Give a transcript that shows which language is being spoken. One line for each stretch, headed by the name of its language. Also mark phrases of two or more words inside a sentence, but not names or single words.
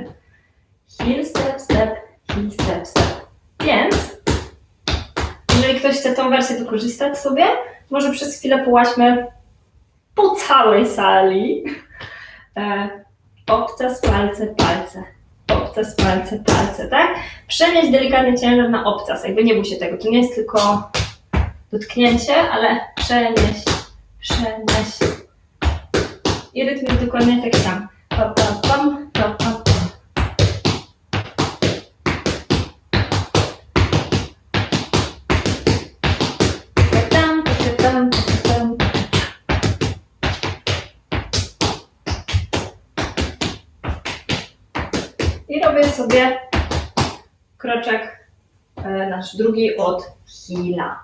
English: Heel, step, step, heel, step, step.
Polish: Więc jeżeli ktoś chce tą wersję wykorzystać sobie, może przez chwilę połaźmy po całej sali. Obcas, palce, palce. Obcas, palce, palce, tak? Przenieść delikatnie ciężar na obcas. Jakby nie bój się tego. To nie jest tylko dotknięcie, ale przenieść, przenieść. I rytm jest dokładnie taki sam. Pa, pa, pam, pa, pa, pam. Tam, tam, tam. I robię sobie kroczek nasz drugi od heela.